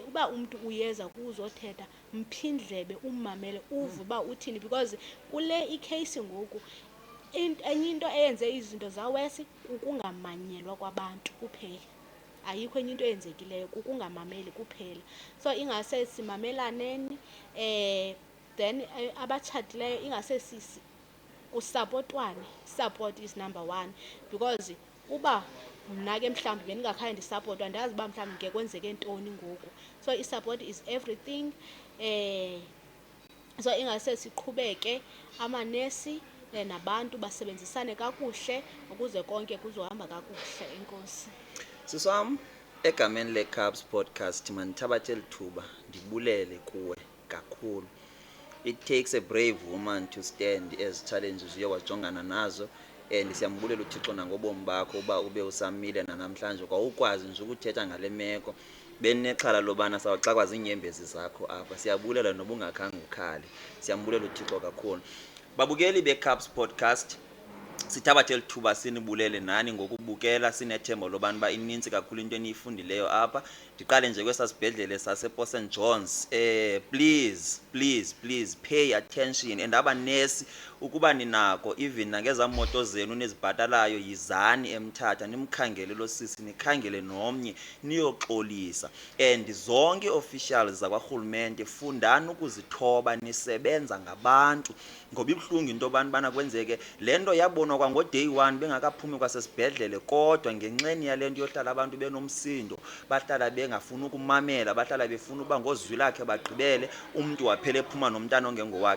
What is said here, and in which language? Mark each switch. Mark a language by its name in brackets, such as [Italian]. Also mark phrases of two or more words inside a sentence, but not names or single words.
[Xhosa] Uba umntu uyeza kuzothetha mphindlebe, ummamele, uve uba uthini, because kule ikheyisi ngoku enye into eyenze izinto zawesi kukungamanyelwa kwabantu kuphela. Ayikho enye into eyenzekileyo, kukungamameli kuphela. So ingase simamelaneni, then abatshatileyo ingase kusapotwane. [English] Support is number 1 because [Xhosa] uba mna ke mhlawumbi bendingakhange ndisapotwa ndazi uba mhlawumbi ke kwenzeke ntoni ngoku. So i-support is everything. So ingase siqhubeke amanesi nabantu basebenzisane kakuhle ukuze konke kuzohamba kakuhle. Enkosi. Sisi wam, egameni le-Carbs podcast mandithabathe eli thuba ndibulele kuwe kakhulu. [English] It takes a brave woman to stand as challenges [Xhosa] uye wajongana nazo and siyambulela uThixo nangobomi bakho uba ube usamile nanamhlanje kwawukwazi nje ukuthetha ngale meko benexhala lobana sawuxakwa ziinyembezi zakho apha. Siyabulela noba ungakhange ukhali, siyambulela uThixo kakhulu. Babukeli beCups Podcast, sithabathe lithuba sinibulele nani ngokubukela, sinethemba lobana ba inintsi kakhulu into eniyifundileyo apha. Ndiqale nje kwesasibhedlele sasePort St John's, [English] please pay attention, [Xhosa] and abanesi ukuba ninako even nangeza moto zenu nezibhatalayo yizani eMthatha nimkhangele lo sisi, nikhangele nomnye niyoxolisa. And zonke officials zakwarhulumente fundani ukuzithoba, nisebenza ngabantu ngoba ibuhlungu into bana kwenzeke lento yabonwa kwango day 1 bengakaphumi kwasesibhedlele, kodwa ngenxeni yalento yohlala abantu benomsindo, bahlala bengafuni ukumamela, bahlala befuna uba ngozwi lakhe bagqibele, umntu waphela ephuma nomntana ongengowakhe.